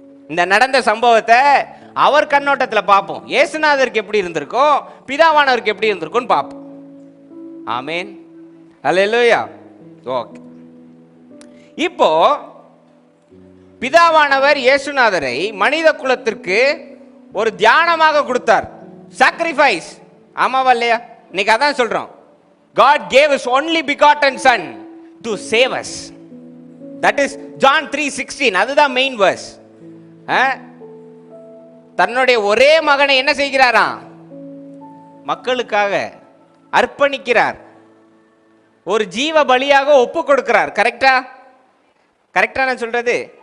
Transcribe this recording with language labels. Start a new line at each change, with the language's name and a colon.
Tamil: இந்த நடந்த சம்பவத்தை அவர் கண்ணோட்டத்தில் பார்ப்போம். இயேசுநாதருக்கு எப்படி இருந்திருக்கும், பிதாவானவருக்கு எப்படி இருந்திருக்கும்னு பார்ப்போம். ஆமேன், அல்லேலூயா. ஓகே. இப்போ பிதாவானவர் இயேசுநாதரை மனித குலத்திற்கு ஒரு தியானமாக கொடுத்தார், சாக்ரிஃபைஸ். ஆமாவா இல்லையா? இன்னைக்கு அதான் சொல்றோம்.
English: God gave his only begotten son to save us. That is John 3:16.
Tamil: அதுதான் மெயின் verse. தன்னுடைய ஒரே மகனை என்ன செய்கிறாராம்? மக்களுக்காக அர்ப்பணிக்கிறார், ஒரு ஜீவ பலியாக ஒப்பு கொடுக்கிறார். கரெக்டா? கரெக்டா நான் சொல்றது?